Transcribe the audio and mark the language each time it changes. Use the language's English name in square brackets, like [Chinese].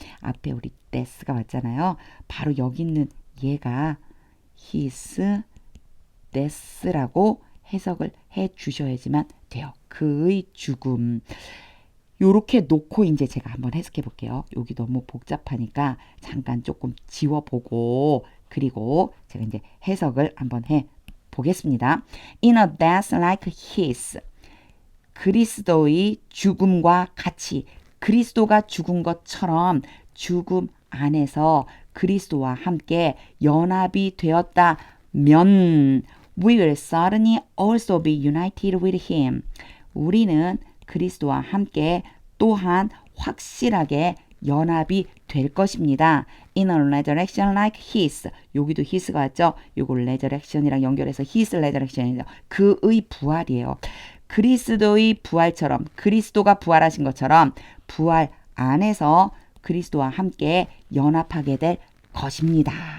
[Korean] 앞에 우리 that가 왔잖아요. 바로 여기 있는 얘가 his, that라고 해석을 해 주셔야지만 돼요. 그의 죽음. 요렇게 놓고 이제 제가 한번 해석해 볼게요. 여기 너무 복잡하니까 잠깐 조금 지워보고 그리고 제가 이제 해석을 한번 해 보겠습니다. [English] In a death like his [Korean] 그리스도의 죽음과 같이 그리스도가 죽은 것처럼 죽음 안에서 그리스도와 함께 연합이 되었다면 [English] we will certainly also be united with him. [Korean] 우리는 그리스도와 함께 또한 확실하게 연합이 될 것입니다. [English] In a resurrection like his. [Korean] 여기도 his가 왔죠? 요걸 resurrection이랑 연결해서 his resurrection이죠. 그의 부활이에요. 그리스도의 부활처럼 그리스도가 부활하신 것처럼 부활 안에서 그리스도와 함께 연합하게 될 것입니다.